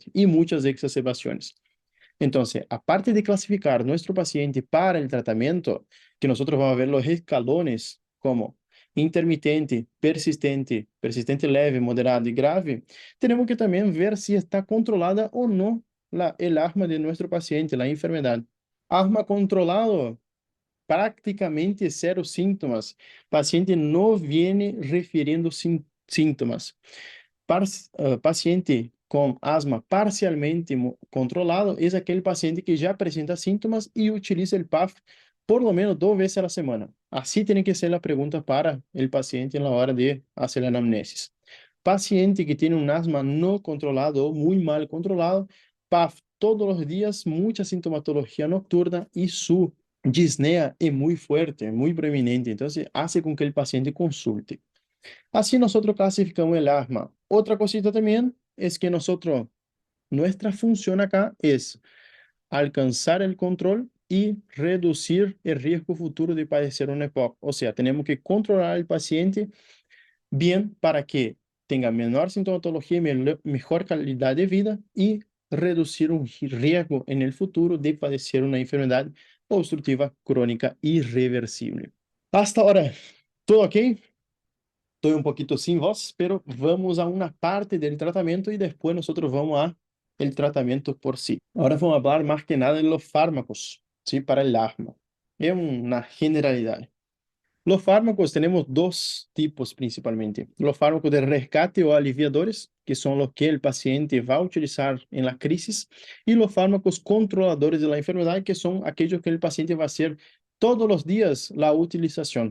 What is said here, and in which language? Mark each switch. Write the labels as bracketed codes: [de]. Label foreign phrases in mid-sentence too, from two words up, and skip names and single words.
[es] Y muchas exacerbaciones. Entonces, aparte de clasificar nuestro paciente para el tratamiento, que nosotros vamos a ver los escalones como intermitente, persistente, persistente leve, moderado y grave, tenemos que también ver si está controlada o no el asma de nuestro paciente, la enfermedad. Asma controlado, prácticamente cero síntomas. Paciente no viene refiriendo síntomas. [pt] Paciente com asma parcialmente controlado é aquele paciente que já apresenta síntomas e utiliza o PAF [es] por lo menos [pt] 2 vezes [es] a la semana. [pt] Assim tem que ser a pergunta para o paciente na hora de fazer a anamnesis. Paciente que tem um asma não controlado ou muito mal controlado, PAF todos os dias, muita sintomatologia nocturna e sua disnea é muito forte, muito proeminente. Então, hace com que o paciente consulte. [es] Así nosotros clasificamos el asma. Otra cosita también es que nuestra función acá es alcanzar el control y reducir el riesgo futuro de padecer una EPOC. O sea, tenemos que controlar al paciente bien para que tenga menor sintomatología y mejor calidad de vida y reducir un riesgo en el futuro de padecer una enfermedad obstructiva crónica irreversible. Hasta ahora, ¿todo ok? [pt] Estou um pouquinho sem voz, pero vamos a uma parte do tratamento e depois nós vamos a el tratamento por si. Agora vamos falar mais que nada [es] de los fármacos, ¿sí? Para el asma. [pt] É uma generalidade. [es] Los fármacos tenemos dos tipos principalmente. Los fármacos de rescate o aliviadores, que son los que el paciente va a utilizar en la crisis, y los fármacos controladores de la enfermedad, que son aquellos que el paciente va a hacer todos los días la utilización.